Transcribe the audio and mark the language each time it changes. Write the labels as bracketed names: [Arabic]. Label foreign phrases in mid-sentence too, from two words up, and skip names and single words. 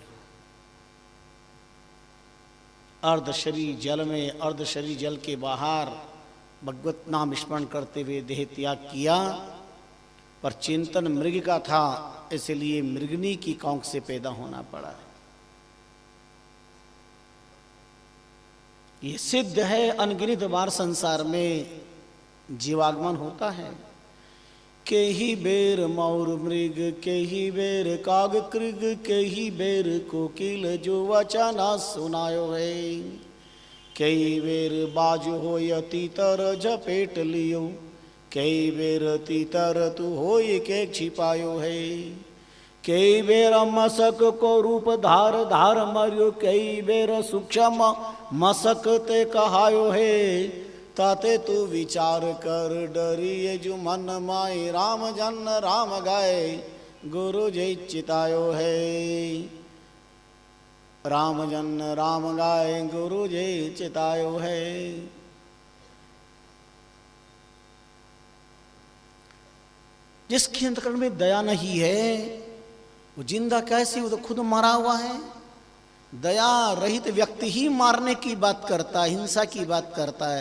[Hindi] अर्धशरीर जल में, अर्धशरीर जल के बाहर भगवत नाम स्मरण करते हुए देह त्याग किया, पर चिंतन मृग का था, इसलिए मृगनी की कौंक से पैदा होना पड़ा। ये सिद्ध है, अनगिनत बार संसार में जीवागमन होता है। केही बेर मौर मृग, केही बेर काग कृग, केही बेर कोकिल जो वचना सुनायो है। कई बेर बाज होय तीतर झपेट लियो, कई बेर तीतर तू होय के छिपायो है। कई बेर मसक को रूप धार धार मरियो, कई बेर सूक्ष्म मसक ते कहायो है। ताते तू विचार कर डरिए जो मन माए, राम जन राम गाए गुरु जय चितायो है। राम जन राम गाए गुरु जय चितायो है। जिसके अंतकरण में दया नहीं है वो जिंदा कैसे, वो तो खुद मरा हुआ है। दया रहित व्यक्ति ही मारने की बात करता है, हिंसा की बात करता है।